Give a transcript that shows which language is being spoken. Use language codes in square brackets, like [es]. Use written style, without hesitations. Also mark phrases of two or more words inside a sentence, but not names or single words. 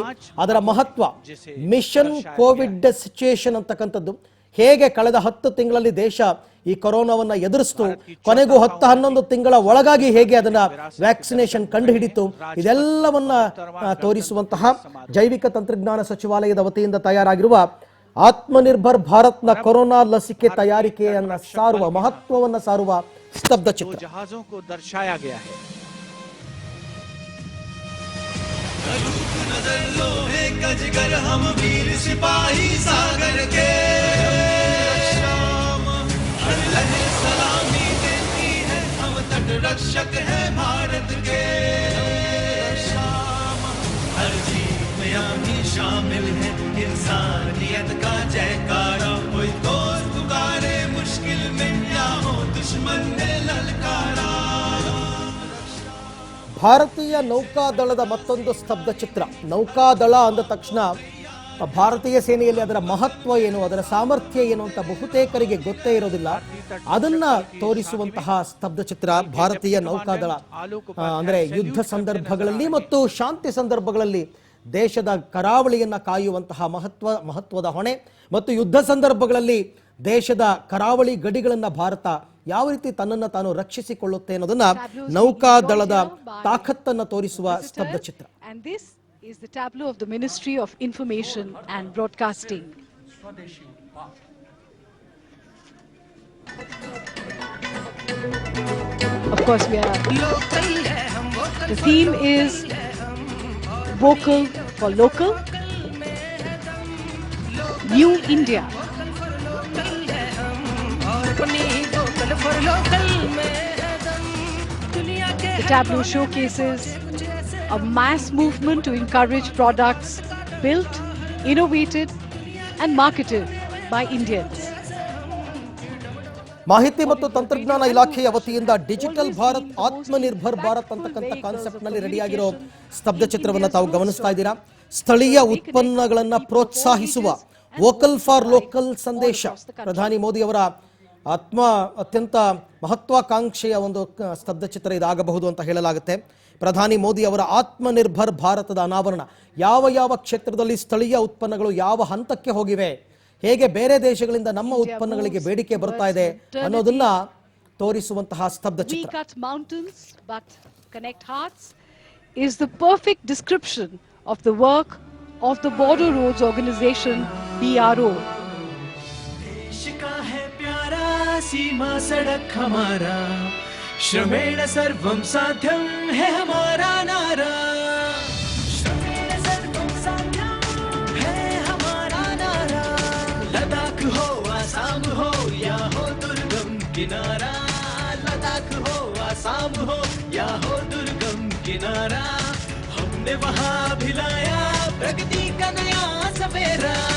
[kn] ಅದರ ಮಹತ್ವ [en] mission Covid situation [kn] ಅಂತಕ್ಕಂಥದ್ದು, ಹೇಗೆ ಕಳೆದ 10 ತಿಂಗಳಲ್ಲಿ ದೇಶ ಈ ಕೊರೋನಾವನ್ನ ಎದುರಿಸ್ತು, ಕೊನೆಗೂ 10-11 ತಿಂಗಳ ಒಳಗಾಗಿ ಹೇಗೆ ಅದನ್ನ ವ್ಯಾಕ್ಸಿನೇಷನ್ ಕಂಡು ಹಿಡಿತು, ಇದೆಲ್ಲವನ್ನ ತೋರಿಸುವಂತಹ ಜೈವಿಕ ತಂತ್ರಜ್ಞಾನ ಸಚಿವಾಲಯದ ವತಿಯಿಂದ ತಯಾರಾಗಿರುವ ಆತ್ಮನಿರ್ಭರ್ ಭಾರತ್ನ ಕೊರೋನಾ ಲಸಿಕೆ ತಯಾರಿಕೆಯನ್ನ ಸಾರುವ, ಮಹತ್ವವನ್ನ ಸಾರುವ ಸ್ತಬ್ಧ ಚಿತ್ರ. [hi] जहाजों को दर्शाया गया है। नजर लो है गजगर हम वीर सिपाही सागर के, हर लहर सलामी देती है, हम तट रक्षक है भारत के, हर जीत में हम ही शामिल है, इंसानियत का जयकारा, कोई दोस्त पुकारे मुश्किल में या हो दुश्मन ने ललकारा. [kn] ಭಾರತೀಯ ನೌಕಾದಳದ ಮತ್ತೊಂದು ಸ್ತಬ್ಧ ಚಿತ್ರ. ನೌಕಾದಳ ಅಂದ ತಕ್ಷಣ ಭಾರತೀಯ ಸೇನೆಯಲ್ಲಿ ಅದರ ಮಹತ್ವ ಏನು, ಅದರ ಸಾಮರ್ಥ್ಯ ಏನು ಅಂತ ಬಹುತೇಕರಿಗೆ ಗೊತ್ತೇ ಇರೋದಿಲ್ಲ. ಅದನ್ನ ತೋರಿಸುವಂತಹ ಸ್ತಬ್ಧ ಚಿತ್ರ ಭಾರತೀಯ ನೌಕಾದಳ. ಅಂದ್ರೆ ಯುದ್ಧ ಸಂದರ್ಭಗಳಲ್ಲಿ ಮತ್ತು ಶಾಂತಿ ಸಂದರ್ಭಗಳಲ್ಲಿ ದೇಶದ ಕರಾವಳಿಯನ್ನ ಕಾಯುವಂತಹ ಮಹತ್ವದ ಹೊಣೆ, ಮತ್ತು ಯುದ್ಧ ಸಂದರ್ಭಗಳಲ್ಲಿ ದೇಶದ ಕರಾವಳಿ ಗಡಿಗಳನ್ನ ಭಾರತ ಯಾವ ರೀತಿ ತನ್ನನ್ನು ತಾನು ರಕ್ಷಿಸಿಕೊಳ್ಳುತ್ತೆ ಅನ್ನೋದನ್ನ ನೌಕಾದಳದ ತಾಕತ್ತನ್ನು ತೋರಿಸುವ ಸ್ತಬ್ಧ ಚಿತ್ರ. [en] And this is the tableau of the Ministry of Information and Broadcasting. Of course, the theme is Vocal for Local, New India. The tableau showcases a mass movement to encourage products built, innovated and marketed by Indians. [kn] ಮಾಹಿತಿ ಮತ್ತು ತಂತ್ರಜ್ಞಾನ ಇಲಾಖೆಯ ವತಿಯಿಂದ ಡಿಜಿಟಲ್ ಭಾರತ್ ಆತ್ಮನಿರ್ಭರ್ ಭಾರತ್ ಅಂತಕ್ಕಂಥ ಕಾನ್ಸೆಪ್ಟ್ ನಲ್ಲಿ ರೆಡಿಯಾಗಿರೋ ಸ್ತಬ್ಧ ಚಿತ್ರವನ್ನು ತಾವು ಗಮನಿಸ್ತಾ ಇದ್ದೀರಾ. ಸ್ಥಳೀಯ ಉತ್ಪನ್ನಗಳನ್ನ ಪ್ರೋತ್ಸಾಹಿಸುವ [en] Vocal for Local [kn] ಸಂದೇಶ ಪ್ರಧಾನಿ ಮೋದಿ ಅವರ ಅತ್ಯಂತ ಮಹತ್ವಾಕಾಂಕ್ಷೆಯ ಒಂದು ಸ್ತಬ್ಧ ಚಿತ್ರ ಇದಾಗಬಹುದು ಅಂತ ಹೇಳಲಾಗುತ್ತೆ. ಪ್ರಧಾನಿ ಮೋದಿ ಅವರ ಆತ್ಮನಿರ್ಭರ್ ಭಾರತದ ಅನಾವರಣ, ಯಾವ ಯಾವ ಕ್ಷೇತ್ರದಲ್ಲಿ ಸ್ಥಳೀಯ ಉತ್ಪನ್ನಗಳು ಯಾವ ಹಂತಕ್ಕೆ ಹೋಗಿವೆ, ಹೇಗೆ ಬೇರೆ ದೇಶಗಳಿಂದ ನಮ್ಮ ಉತ್ಪನ್ನಗಳಿಗೆ ಬೇಡಿಕೆ ಬರ್ತಾ ಇದೆ ಅನ್ನೋದನ್ನ ತೋರಿಸುವಂತಹ ಸ್ತಬ್ಧ ಚಿತ್ರ. [en] We cut mountains but connect hearts is the perfect description of the work of the Border Roads Organization, BRO. [hi] देश का है प्यारा सीमा सड़क हमारा, [sa] श्रमेण सर्वं साध्यं [hi] है हमारा नारा, [sa] श्रमेण सर्वं साध्यं [hi] है हमारा नारा, लद्दाख हो आसाम हो या हो दुर्गम किनारा, लद्दाख हो आसाम हो या हो दुर्गम किनारा, हमने वहां भी लाया प्रगति का नया सवेरा.